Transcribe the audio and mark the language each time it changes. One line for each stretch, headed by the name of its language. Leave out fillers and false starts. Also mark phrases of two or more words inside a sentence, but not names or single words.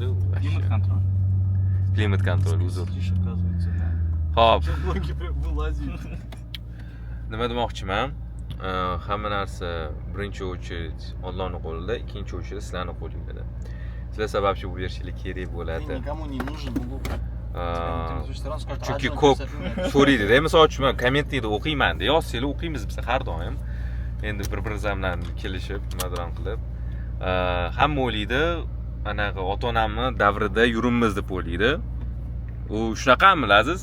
Uzbek: Klimat kontroli, uzr. Xo'p. Nima demoqchiman? Hamma narsa birinchi очередь Allohning qo'lida, ikkinchi очередь sizlarning qo'lingizda. Sizlar sababchi bu berishlik kerak bo'ladi.
Russian: Никому не нужен Ulug'bek.
Uzbek: Chunki ko'p so'raydi-da, misol uchun men kommentlarda o'qiyman-da, yozsanglar o'qiymiz biz har doim. Endi bir-birimiz bilan kelishib, nimadan qilib, hamma o'ylaydi, anaqa ota-onamni davrida yuribmiz deb o'ylaydi. U shunaqami, Aziz?